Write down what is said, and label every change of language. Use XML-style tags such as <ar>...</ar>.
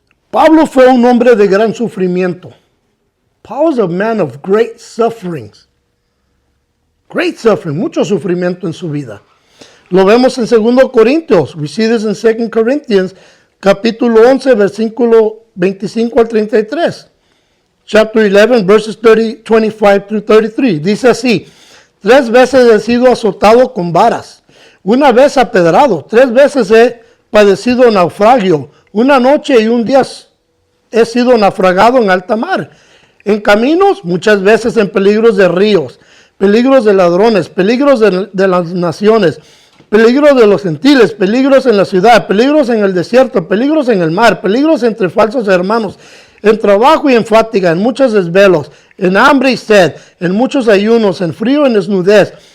<es>Pablo fue un hombre de gran sufrimiento.</es> <en>Paul was a man of great sufferings. Great suffering,</en> <es>mucho sufrimiento en su vida. Lo vemos en 2 Corintios.</es> <en>We see this in 2 Corinthians,</en> <es>capítulo 11, versículo 25 al 33.</es> <en>Chapter 11, verses 25 through 33.</en> <es>Dice así: 3 veces he sido azotado con varas, una vez apedrado, 3 veces he padecido naufragio, una noche y un día he sido naufragado en alta mar, en caminos, muchas veces en peligros de ríos, peligros de ladrones, peligros de las naciones, peligros de los gentiles, peligros en la ciudad, peligros en el desierto, peligros en el mar, peligros entre falsos hermanos, en trabajo y en fatiga, en muchos desvelos, en hambre y sed, en muchos ayunos, en frío y en desnudez.</es>